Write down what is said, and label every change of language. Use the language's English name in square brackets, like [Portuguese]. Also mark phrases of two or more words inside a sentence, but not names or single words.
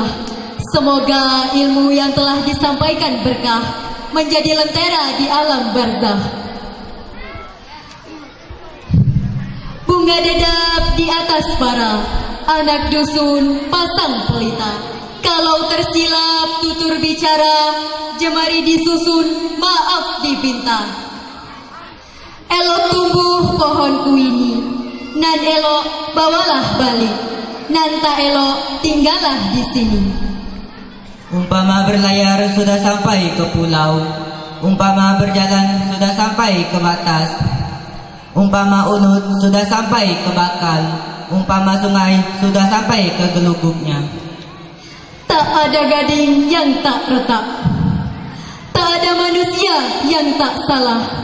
[Malay] Semoga ilmu yang telah disampaikan berkah, menjadi lentera di alam barzakh. bunga dedap di atas para anak dusun pasang pelita. Kalau tersilap tutur bicara, jemari disusun maaf dipinta. Elok tumbuh pohonku ini, nan elok bawalah balik, nan tak elok tinggallah di sini. Umpama berlayar sudah sampai ke pulau, umpama berjalan sudah sampai ke batas, umpama unut sudah sampai ke bakal, umpama sungai sudah sampai ke gelugupnya. Tak ada gading yang tak retak, tak ada manusia yang tak salah.